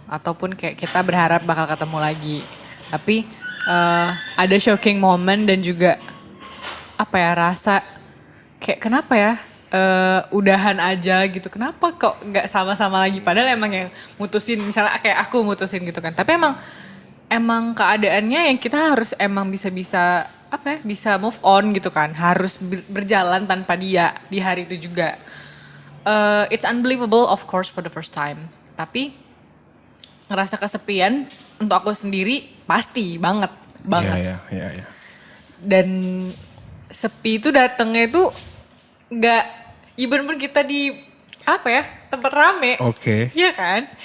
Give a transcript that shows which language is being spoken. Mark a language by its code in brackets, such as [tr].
[id] Ataupun kayak kita berharap bakal ketemu lagi. Tapi ada shocking moment dan juga rasa kayak kenapa ya udahan aja gitu. Kenapa kok gak sama-sama lagi padahal emang yang mutusin misalnya kayak aku mutusin gitu kan. Tapi emang keadaannya yang kita harus emang bisa move on gitu kan. Harus berjalan tanpa dia di hari itu juga. [en] It's unbelievable of course for the first time. [id] Tapi ngerasa kesepian untuk aku sendiri pasti banget. Iya. Dan sepi itu datangnya itu nggak even pun kita di tempat rame. Oke. Iya kan?